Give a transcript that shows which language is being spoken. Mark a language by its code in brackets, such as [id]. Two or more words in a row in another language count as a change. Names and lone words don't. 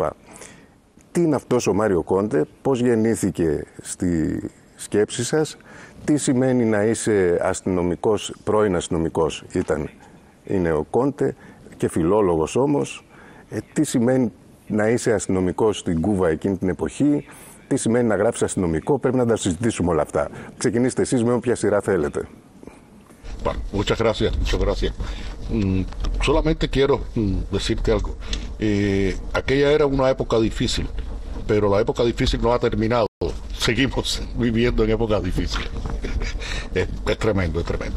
[el] Τι είναι αυτός ο Μάριο Κόντε, πώς γεννήθηκε στη σκέψη σας, τι σημαίνει να είσαι αστυνομικός, πρώην αστυνομικός είναι ο Κόντε και φιλόλογος όμως, τι σημαίνει να είσαι αστυνομικός στην Κούβα εκείνη την εποχή, τι σημαίνει να γράψεις αστυνομικό, πρέπει να τα συζητήσουμε όλα αυτά. Ξεκινήστε εσείς με όποια σειρά θέλετε. [es] Bueno, muchas gracias, muchas gracias. Solamente quiero decirte algo. Aquella era una época difícil, pero la época difícil no ha terminado. Seguimos viviendo en épocas difíciles. Es tremendo, es tremendo.